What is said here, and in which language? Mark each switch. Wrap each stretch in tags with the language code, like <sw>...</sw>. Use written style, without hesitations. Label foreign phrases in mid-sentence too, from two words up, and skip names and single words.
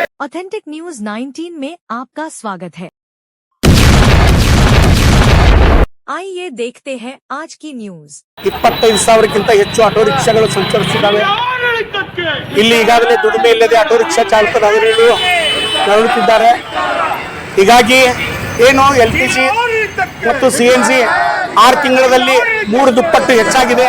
<hi>ऑथेंटिक न्यूज 19 में आपका स्वागत है। आइए देखते हैं आज की न्यूज।</hi> <kn>25,000ಕ್ಕಿಂತ ಹೆಚ್ಚು ಆಟೋ ರಿಕ್ಷಾಗಳು ಸಂಚರಿಸುತ್ತಿವೆ। ಇಲ್ಲಿ ಈಗಾಗಲೇ ದುಡಿಮೆ ಇಲ್ಲದೆ ಆಟೋ ರಿಕ್ಷಾ ಚಾಲಕರು ನರಳುತ್ತಿದ್ದಾರೆ। ಹೀಗಾಗಿ ಏನು ಎಲ್ಪಿಜಿ ಮತ್ತು ಸಿಎನ್ಜಿ 6 ತಿಂಗಳಲ್ಲಿ 3 ದುಪ್ಪಟ್ಟು ಹೆಚ್ಚಾಗಿದೆ।</kn>